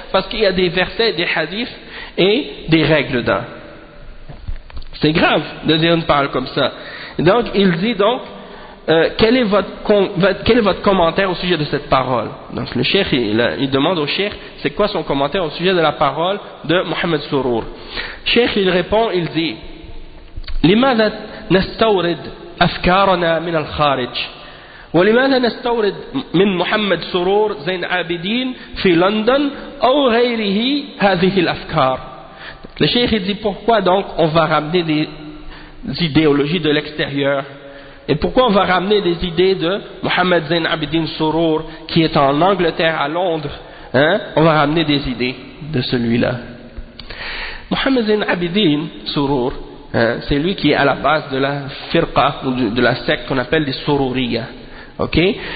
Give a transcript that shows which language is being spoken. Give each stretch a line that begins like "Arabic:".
French: Parce qu'il y a des versets, des hadiths et des règles dedans. C'est grave de dire une parole comme ça. Donc il dit donc, quel est votre commentaire au sujet de cette parole? Donc le cheikh, il demande au cheikh, c'est quoi son commentaire au sujet de la parole de Mohamed Sourour? Cheikh, il répond, il dit,
Arabic: لماذا نستورد أفكارنا من الخارج ولماذا نستورد من محمد سرور زين عابدين في لندن أو غيره هذه الأفكار.
French: Le cheikh dit, pourquoi donc on va ramener des idéologies de l'extérieur? Et pourquoi on va ramener des idées de Mohamed Zain Abidin Sourour, qui est en Angleterre, à Londres, hein? On va ramener des idées de celui-là. Mohamed Zain Abidin Sourour, hein, c'est lui qui est à la base de la firqa, ou de la secte qu'on appelle les Soururiyas. Okay?